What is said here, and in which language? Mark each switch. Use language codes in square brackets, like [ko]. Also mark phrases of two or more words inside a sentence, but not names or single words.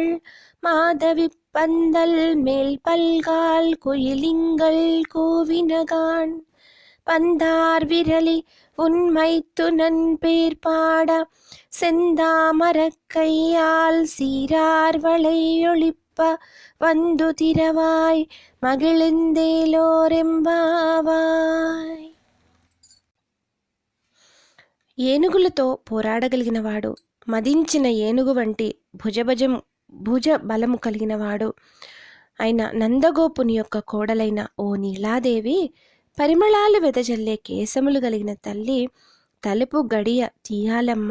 [ta] மாதவி பந்தல் மேல் பல்கால் குயிலிங்கள் கூவினகான் பந்தார் விரலி உன்மைத்துனன் பேர் பாட செந்தாமரக்கையால் சீரார் வளையொளிப்ப வந்து திரவாய் మగిళిందేలోరెంబావాయ్. [te] ఏనుగులతో పోరాడగలిగినవాడు, మదించిన ఏనుగు వంటి భుజ బలము కలిగినవాడు అయిన నందగోపుని యొక్క కోడలైన ఓ నీలాదేవి, పరిమళాలు వెదజల్లే కేశములు కలిగిన తల్లి, తలుపు గడియ తీయాలమ్మ.